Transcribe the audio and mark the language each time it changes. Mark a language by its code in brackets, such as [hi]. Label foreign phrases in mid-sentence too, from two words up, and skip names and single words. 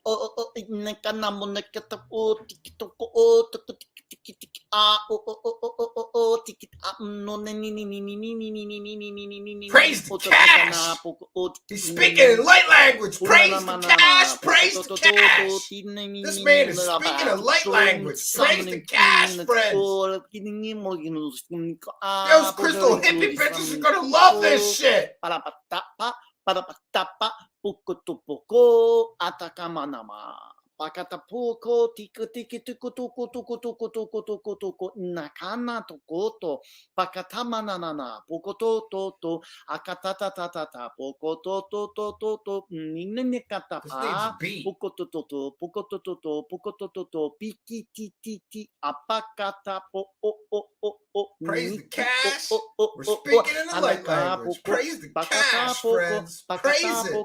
[en] Praise the cash! He's speaking in light language! Praise the cash! Praise the cash! This man is speaking in light language! Praise the cash, friends! Those crystal hippie bitches are gonna love this shit! Pakatapoko tika tiki tuku tuku tuku tuku tuku tuku tuku nakana tokoto pakatamanana pokoto to to akatata tata pokoto to to to to ninekatapa pokoto to to pokoto to to pokoto to to piki ti ti ti apakata po o o o o. Praise the cash! We're speaking in the light language. Praise the cash, friends! Praise it!